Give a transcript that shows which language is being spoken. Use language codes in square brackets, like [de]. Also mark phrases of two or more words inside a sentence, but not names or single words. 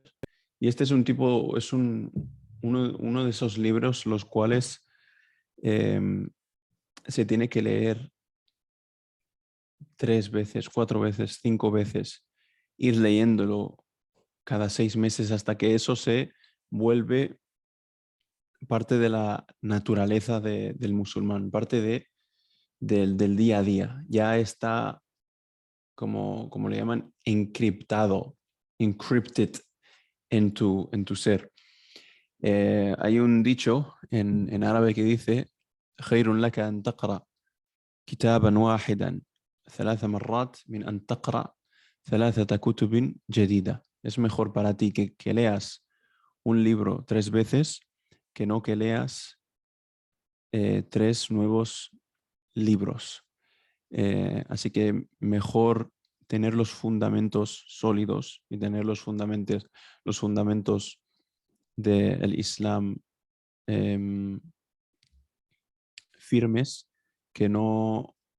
[es] Y este es uno de esos libros los cuales se tiene que leer 3 veces, 4 veces, 5 veces, ir leyéndolo cada 6 meses hasta que eso se vuelve parte de la naturaleza del musulmán, parte del día a día. Ya está, como le llaman, encriptado, encrypted en tu ser. Hay un dicho en árabe que dice: [ar] خير لك أن تقرأ كتابا واحدا 3 مرات من أن تقرأ 3 كتب جديدة. [es] Es mejor para ti que leas un libro 3 veces que no que leas 3 nuevos libros. Así que mejor tener los fundamentos sólidos y tener los fundamentos del Islam firmes que no